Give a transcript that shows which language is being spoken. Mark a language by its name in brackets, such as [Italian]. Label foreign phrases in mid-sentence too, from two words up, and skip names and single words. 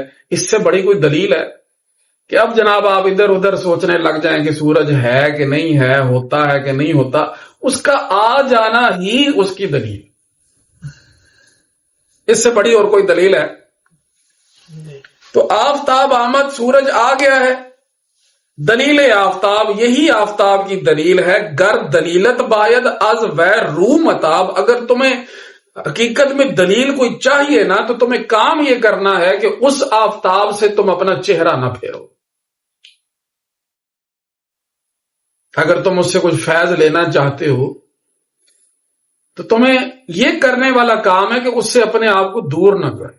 [Urdu] اس سے بڑی کوئی دلیل ہے کہ اب جناب آپ ادھر ادھر سوچنے لگ جائیں کہ سورج ہے کہ نہیں ہے، ہوتا ہے کہ نہیں ہوتا. اس کا آ جانا ہی اس کی دلیل. اس سے بڑی اور کوئی دلیل ہے؟ تو [Persian] آفتاب آمد، [Urdu] سورج آ گیا ہے. [Persian] دلیل آفتاب، [Urdu] یہی آفتاب کی دلیل ہے. [Persian] گر دلیلت باید از ویر رو متاب. [Urdu] اگر تمہیں حقیقت میں دلیل کوئی چاہیے نا تو تمہیں کام یہ کرنا ہے کہ اس آفتاب سے تم اپنا چہرہ نہ پھیرو. اگر تم اس سے کچھ فیض لینا چاہتے ہو تو تمہیں یہ کرنے والا کام ہے کہ اس سے اپنے آپ کو دور نہ کرے.